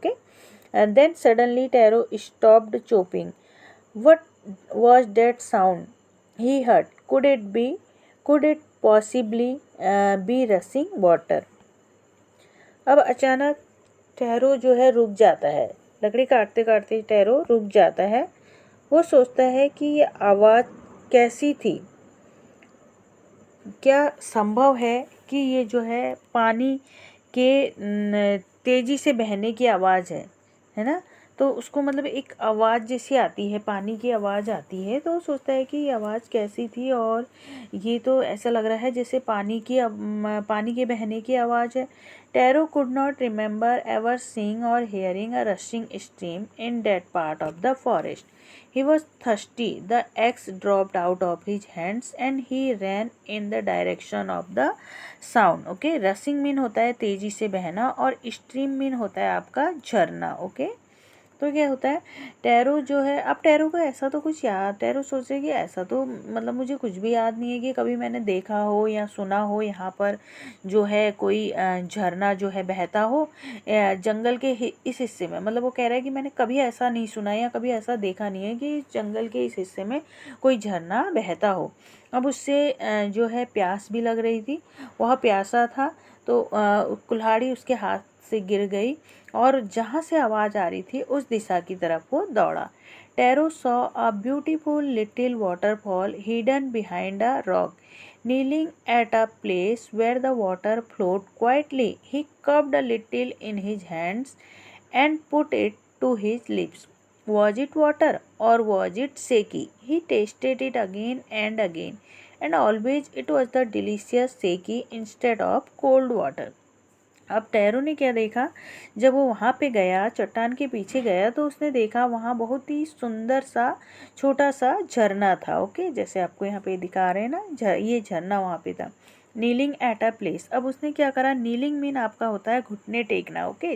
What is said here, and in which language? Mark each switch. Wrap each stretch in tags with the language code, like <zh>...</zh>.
<en>Okay, and then suddenly Taro stopped chopping. What was that sound he heard? Could it possibly be rushing water?</en> <hi>अब अचानक tarot जो है रुक जाता है। लकड़ी काटते काटते टैरो रुक जाता है। वो सोचता है कि ये आवाज़ कैसी थी? क्या संभव है कि ये जो है पानी के तेज़ी से बहने की आवाज़ है ना? तो उसको मतलब एक आवाज़ जैसी आती है, पानी की आवाज़ आती है, तो सोचता है कि ये आवाज़ कैसी थी और ये तो ऐसा लग रहा है जैसे पानी के बहने की आवाज़ है।</hi> <en>Taro could not remember ever seeing or hearing a rushing stream in that part of the forest. He was thirsty. The axe dropped out of his hands and he ran in the direction of the sound.</en> <hi>Okay, rushing mean होता है तेजी से बहना और stream mean होता है आपका झरना। ओके, तो क्या होता है, टैरो जो है, अब टैरो को ऐसा तो कुछ याद, टैरो सोचे कि ऐसा तो मतलब मुझे कुछ भी याद नहीं है कि कभी मैंने देखा हो या सुना हो यहाँ पर जो है कोई झरना जो है बहता हो जंगल के इस हिस्से में। मतलब वो कह रहा है कि मैंने कभी ऐसा नहीं सुना या कभी ऐसा देखा नहीं है कि जंगल के इस हिस्से में कोई झरना बहता हो। अब उससे जो है प्यास भी लग रही थी, वह प्यासा था, तो कुल्हाड़ी उसके हाथ से गिर गई और जहाँ से आवाज़ आ रही थी उस दिशा की तरफ वो दौड़ा।</hi> <en>Taro saw a beautiful little waterfall hidden behind a rock. Kneeling at a place where the water flowed quietly, he cupped a little in his hands and put it to his lips. Was it water or was it seki? He tasted it again and always it was the delicious seki instead of cold water.</en> <hi>अब tarot ने क्या देखा, जब वो वहाँ पे गया, चट्टान के पीछे गया, तो उसने देखा वहाँ बहुत ही सुंदर सा छोटा सा झरना था। ओके, जैसे आपको यहाँ पे दिखा रहे हैं ना, ये झरना वहाँ पे था।</hi> <en>Kneeling at a place.</en> <hi>अब उसने क्या करा, नीलिंग मीन आपका होता है घुटने टेकना, ओके।</hi>